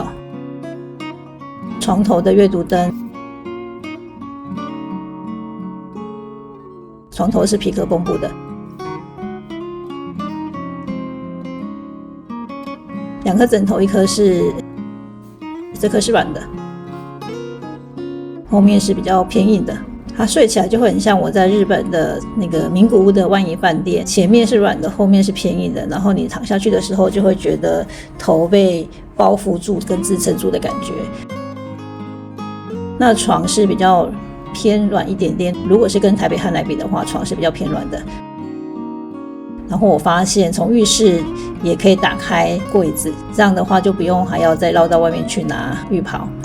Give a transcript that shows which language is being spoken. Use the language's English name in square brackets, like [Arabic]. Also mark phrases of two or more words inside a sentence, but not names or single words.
[Chinese] 床頭的閱讀燈，床頭是皮革篷布的，2顆枕頭，1顆是這顆是軟的，後面是比較偏硬的，它睡起來就會很像我在日本的那個名古屋的萬怡飯店，前面是軟的，後面是偏硬的，然後你躺下去的時候就會覺得頭被包覆住跟支撐住的感覺。那床是比較偏軟一點點，如果是跟台北漢來比的話，床是比較偏軟的。然後我發現從浴室也可以打開櫃子，這樣的話就不用還要再繞到外面去拿浴袍。